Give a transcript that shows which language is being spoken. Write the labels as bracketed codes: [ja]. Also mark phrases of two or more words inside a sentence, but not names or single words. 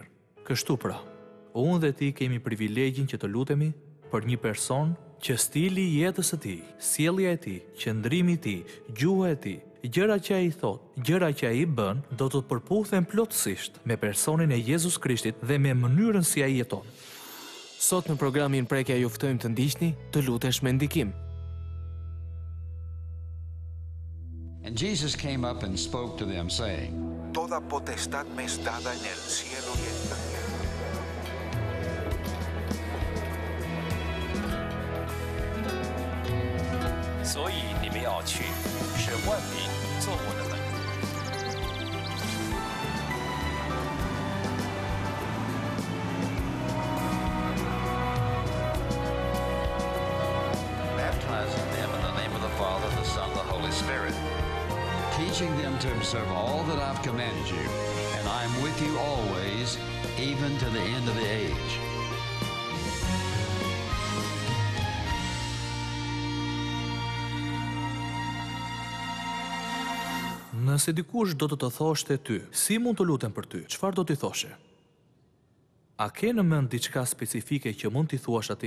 [sq] Kështu pra, unë dhe ti kemi privilegjin që të lutemi për një person që stili i jetës së tij, sjellja e tij, qëndrimi i tij, gjuha e tij, gjëra që ai thot, gjëra që ai bën, do të përputhen plotësisht me personin e Jezus Krishtit dhe me mënyrën si ai jeton. Sot në programin Prekja ju ftojmë të ndiqni, të lutesh me ndikim. [en] And Jesus came up and spoke to them, saying, [es] Toda potestad me es dada en el cielo y en la tierra. [zh] 所以你们要去，使万民做我的门徒。 [en] baptizing them in the name of the Father, the Son, the Holy Spirit, teaching them to observe all that I've commanded you, and I am with you always, even to the end of the age. [sq] Nëse dikush do të thoshte ty, si mund të lutem për ty, çfarë do t'i thoshe? A ke në mend diçka specifike që mund t'i thuash atij?